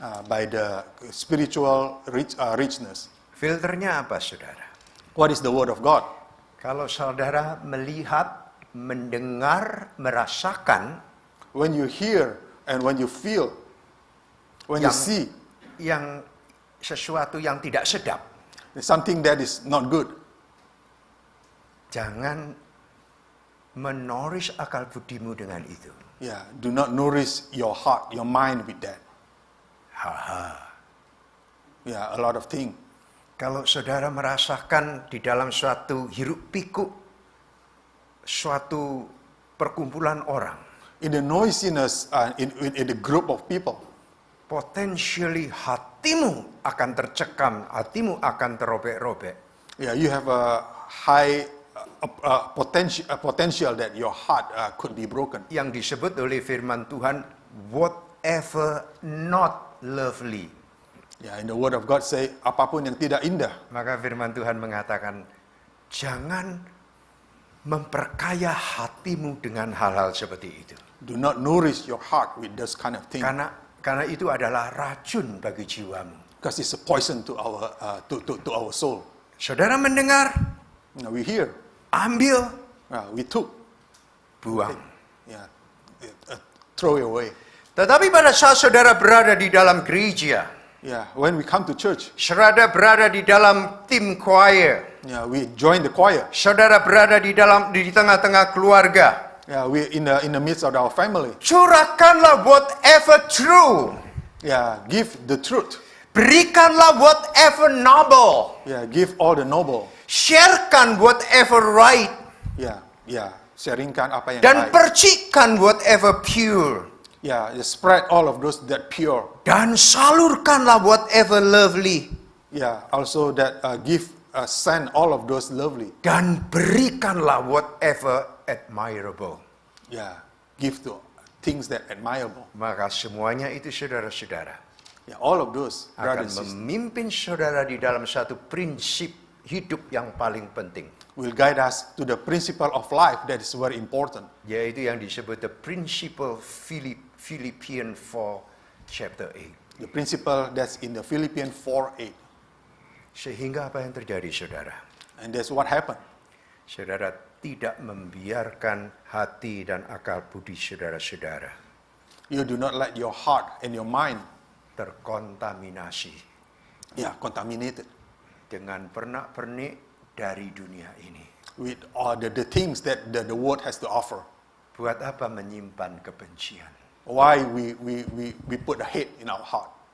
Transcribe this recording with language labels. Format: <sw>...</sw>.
<en>by the spiritual richness.</en> <id>Filternya apa, saudara?</id> <en>What is the word of God?</en> <id>Kalau saudara melihat, mendengar, merasakan</id> <en>When you hear and when you feel, when you</en> <id>Yang-</id> <en>see</en> <id>yang sesuatu yang tidak sedap,</id> <en>something that is not good,</en> <id>jangan menoris akal budimu dengan itu.</id> <en>yeah, do not nourish your heart, your mind with that. Yeah, a lot of things.</en> <id>Kalau saudara merasakan di dalam suatu hiruk pikuk, suatu perkumpulan orang,</id> <en>In the noisiness, in the group of people,</en> <id>potentially hatimu akan tercekam, hatimu akan terobek-robek.</id> <en>yeah, you have a high potential that your heart could be broken.</en> <id>Yang disebut oleh firman Tuhan,</id> <en>whatever not lovely. Yeah, in the word of God say,</en> <id>apapun yang tidak indah. Maka firman Tuhan mengatakan, jangan memperkaya hatimu dengan hal-hal seperti itu.</id> <en>Do not nourish your heart with this kind of thing,</en> <id>Karena itu adalah racun bagi jiwamu.</id> <en>because it's a poison to our soul.</en> <id>Saudara mendengar,</id> <en>We hear,</en> <id>ambil,</id> <en>we took,</en> <id>buang.</id> <en>yeah, throw it away.</en> <id>Tetapi pada saat saudara berada di dalam gereja,</id> <en>Yeah, when we come to church,</en> <id>saudara berada di dalam tim choir,</id> <en>yeah, we join the choir.</en> <id>saudara berada di tengah-tengah keluarga,</id> <en>Yeah, we in the midst of our family.</en> <id>curahkanlah</id> <en>whatever true, Yeah, give the truth.</en> <id>Berikanlah</id> <en>whatever noble. Yeah, give all the noble.</en> <id>Sharekan</id> <en>whatever right. Yeah, yeah.</en> <id>Sharingkan apa yang Dan baik. percikan</id> <en>whatever pure. Yeah, you spread all of those that pure.</en> <id>Dan salurkanlah</id> <en>whatever lovely. Yeah, also that send all of those lovely.</en> <id>Dan berikanlah</id> <en>whatever admirable. Yeah, give to things that admirable.</en> <id>Maka semuanya itu saudara-saudara</id> <en>Yeah, all of those</en> <id>akan</id> <en>brothers and sisters</en> <id>memimpin saudara di dalam satu prinsip hidup yang paling penting.</id> <en>will guide us to the principle of life that is very important.</en> <id>Yaitu yang disebut</id> <en>the principle Philippians 4 chapter 8. The principle that's in the Philippians 4:8.</en> <id>Sehingga apa yang terjadi saudara?</id> <en>And that's what happened.</en> <id>Saudara tidak membiarkan hati dan akal budi saudara-saudara</id> <en>You do not let your heart and your mind</en> <id>terkontaminasi</id> <en>contaminated</en> <id>dengan pernak-pernik dari dunia ini.</id> <en>with all the things that the world has to offer.</en> <id>Buat apa menyimpan kebencian?</id> <en>Why we put a hate in our heart.</en>